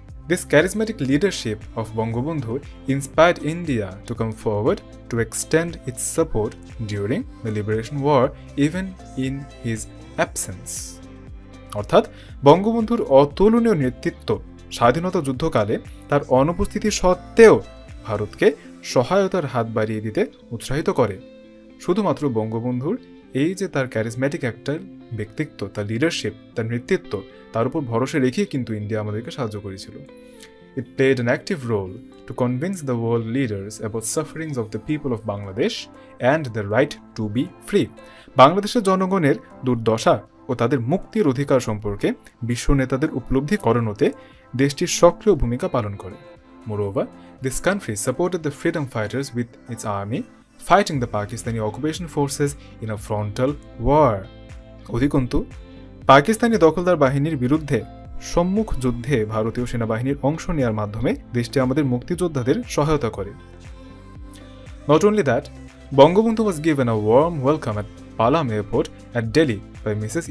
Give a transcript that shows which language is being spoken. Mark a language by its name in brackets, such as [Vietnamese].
[English] This charismatic leadership of Bangabandhu inspired India to come forward to extend its support during the Liberation War, even in his absence. [Bangla] অর্থাৎ বঙ্গবন্ধুর অতুলনীয় নেতৃত্ব স্বাধীনতা যুদ্ধকালে তার অনুপস্থিতি সত্ত্বেও ভারতকে সহায়তার হাত বাড়িয়ে দিতে উৎসাহিত করে। শুধুমাত্র বঙ্গবন্ধুর এই যে তার ক্যারিজম্যাটিক একটা ব্যক্তিত্ব, তার লিডারশিপ, তার নেতৃত্ব, তার উপর ভরসা রেখেই কিন্তু ইন্ডিয়া আমাদেরকে সাহায্য করেছিল। [English] It played an active role to convince the world leaders about sufferings of the people of Bangladesh and the right to be free. [Bangla] বাংলাদেশের জনগণের দুর্দশা ও তাদের মুক্তির অধিকার সম্পর্কে বিশ্ব নেতাদের উপলব্ধি করানোতে দেশটির সক্রিয় ভূমিকা পালন করে। [English] Moreover, this country supported the freedom fighters with its army fighting the Pakistani occupation forces in a frontal war. [Bangla] অধিকন্তু পাকিস্তানি দখলদার বাহিনীর বিরুদ্ধে সম্মুখ যুদ্ধে ভারতীয় সেনাবাহিনীর অংশ নেওয়ার মাধ্যমে দেশটি আমাদের মুক্তিযোদ্ধাদের সহায়তা করে। [English] Not only that, Bangabandhu was given a warm welcome at Palam Airport at Delhi by Mrs.